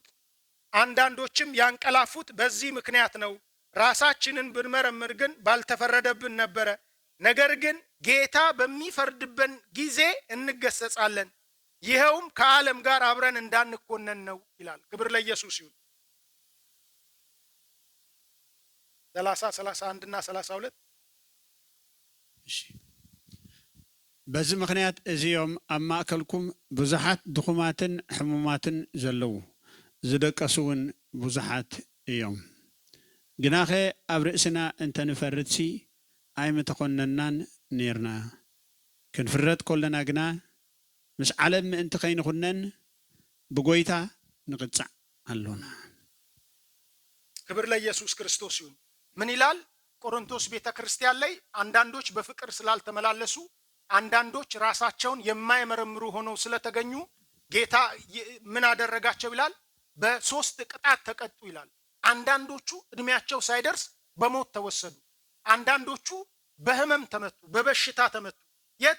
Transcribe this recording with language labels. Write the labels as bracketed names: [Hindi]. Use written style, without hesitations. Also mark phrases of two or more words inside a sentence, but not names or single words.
[Amharic] አንዳንዶችም ያንቀላፉት በዚህ ምክንያት ነው። ራሳችንን ብንመረምር ግን ባልተፈረደብን ነበረ። ነገር ግን ጌታ በሚፈርድብን ጊዜ እንገሰጻለን፣ ይኸውም ከዓለም ጋር አብረን እንዳንኮነን ነው ይላል። ክብር ለኢየሱስ ይሁን። 30 31 እና 32 [Tigrinya] በዚ ምክንያት እዚኦም ኣብ ማእከልኩም ብዙሓት ድኹማትን ሕሙማትን ዘለዉ ዝደቀሱ እውን ብዙሓት እዮም። ግናኸ ኣብ ርእስና እንተንፈርድሲ ኣይምተኮነናን ነርና። ክንፍረድ ከለና ግና ምስ ዓለም ምእንቲ ከይንኹነን ብጎይታ ንቅጻዕ ኣሎና። [Amharic] ክብር ለኢየሱስ ክርስቶስ ይሁን። ምን ይላል? ቆሮንቶስ ቤተ ክርስቲያን ላይ አንዳንዶች በፍቅር ስላልተመላለሱ፣ አንዳንዶች ራሳቸውን የማይመረምሩ ሆነው ስለተገኙ ጌታ ምን አደረጋቸው ይላል? በሶስት ቅጣት ተቀጡ ይላል። አንዳንዶቹ እድሜያቸው ሳይደርስ በሞት ተወሰዱ። አንዳንዶቹ በህመም ተመቱ፣ በበሽታ ተመቱ። የት?